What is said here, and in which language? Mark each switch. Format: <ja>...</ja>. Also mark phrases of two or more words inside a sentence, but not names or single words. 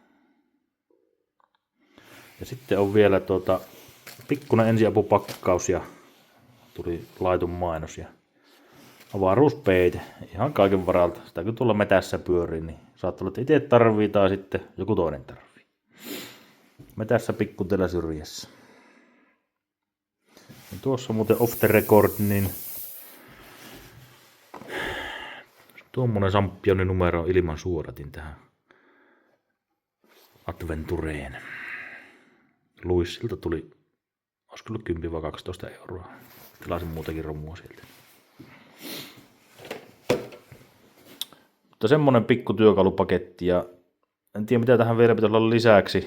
<fi>Ja sitten on vielä pikkuinen ensiapupakkaus ja tuli laitun mainos ja avaruuspeite. Ihan kaiken varalta. Sitä kun tuolla metässä pyörii, niin saattaa olla, että itse tarvii tai sitten joku toinen tarvii. Metässä pikkutella syrjässä. Ja tuossa muuten</fi> <en>off the record,</en> <fi>niin tuommoinen Sampionin numero ilman suodatin tähän Adventureen. Luissilta tuli, olisiko ollut 10 vai 12 euroa. Tilasin muutakin romua sieltä. Mutta semmonen pikku työkalupaketti ja en tiedä mitä tähän vielä pitäisi olla lisäksi.</fi>